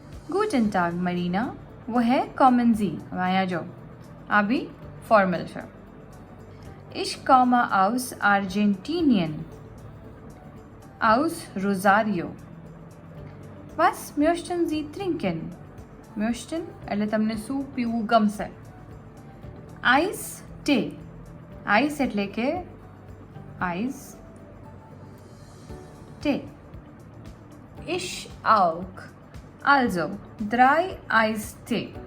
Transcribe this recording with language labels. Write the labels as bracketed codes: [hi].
[de] Guten Tag, Marina. Woher kommen Sie? Vaya jo. [gu] Abi formal છે. [de] Ich komme aus Argentinien. Aus Rosario. Was möchten Sie trinken? [gu] Möchten એટલે તમને શું પીવું ગમશે? [en] Ice tea. [gu] Ice એટલે કે ice tea. [de] Ich auch. Also 3 Ice tea.